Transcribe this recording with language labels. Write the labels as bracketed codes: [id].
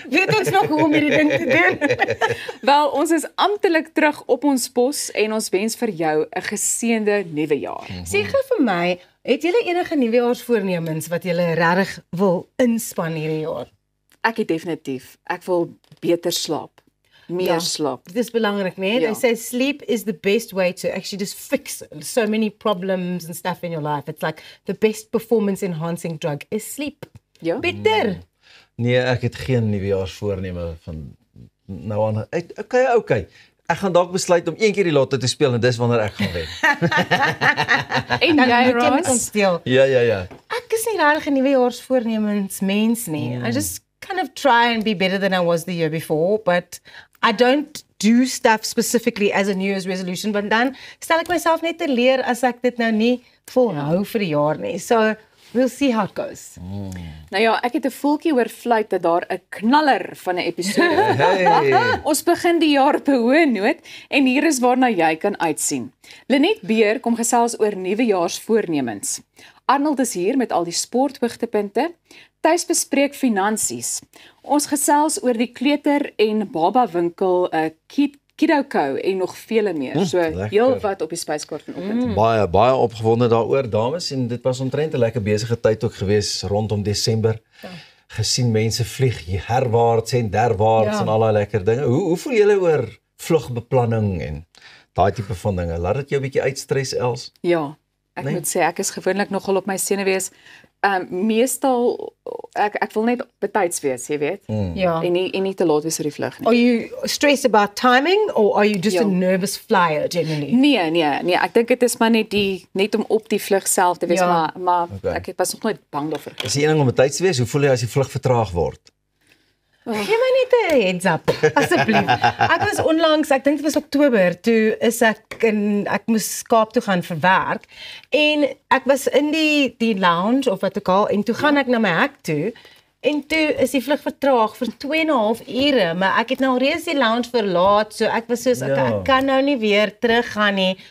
[af] Weet ons nog hoe om hierdie ding te doen? Wel, ons is amptelik terug op ons pos en ons wens vir jou 'n geseënde nuwe jaar. Sê gou vir my, het julle enige nuwejaarsvoornemens wat julle regtig wil inspann hierdie jaar? Ek het definitief. Ek wil beter slaap. Meer slaap. Dit is belangrik, né? Ja. [en] They say sleep is the best way to actually just fix so many problems and stuff in your life. It's like the best performance enhancing drug is sleep. [af] Ja. Beter. Nee, ek het geen nuwejaarsvoorneme van nou aan. Okay. Ek gaan dalk besluit om een keer die lotto te speel en dis wanneer ek gaan wen. En Dan jy, moet jy met ons Ross? deel. Ja. Ek is nie regtig 'n nuwejaarsvoornemens mens nie. [en] I just kind of try and be better than I was the year before, but I don't do stuff specifically as a New Year's resolution, [af] want dan stel ek myself net te leer as ek dit nou nie volhou vir die jaar nie. [en] So, we'll see how it goes. [af] Nou ja, ek het 'n voeltjie oor fluit dat daar 'n knaller van 'n episode. Hey. Ons begin die jaar op 'n hoë noot en hier is waarna jy kan uitsien. Lenet Beer kom gesels oor nuwejaarsvoornemens. Arnold is hier met al die sporthoogtepunte. Thys bespreek finansies. Ons gesels oor die kleuter en baba winkel, Kidoko en nog vele meer. So lekker. heel wat op die spyskaart vanoggend. Baie opgewonde daaroor, dames, en dit was omtrent 'n lekker besige tyd ook gewees rondom Desember. Gesien mense vlieg herwaarts en derwaarts en al daai lekker dinge. Hoe voel julle oor vlugbeplanning en daai tipe van dinge? Laat dit jou 'n bietjie uitstres, Els? Ja, ek moet sê ek is gewoonlik nogal op my senuwees. Meestal ek wil net betyds wees, jy weet. Ja. En nie te laat wees vir die vlug nie. [en] Are you stressed about timing or are you just [af] Ja. [en] a nervous flyer generally? [af] Nee, ek dink dit is maar net om op die vlug self te wees, Ja. maar Okay. ek was nog nooit bang daarvoor. Is die een ding om betyds te wees? Hoe voel jy as die vlug vertraag word? Gee my net 'n heads up, asseblief. Ek was onlangs, ek dink dit was Oktober, toe is ek moes Kaap toe gaan vir werk en ek was in die lounge of wat ook al en toe gaan ek na my hek toe en toe is die vlug vertraag vir 2,5 ure, maar ek het nou reeds die lounge verlaat, so ek was soos ek kan nou nie weer teruggaan nie.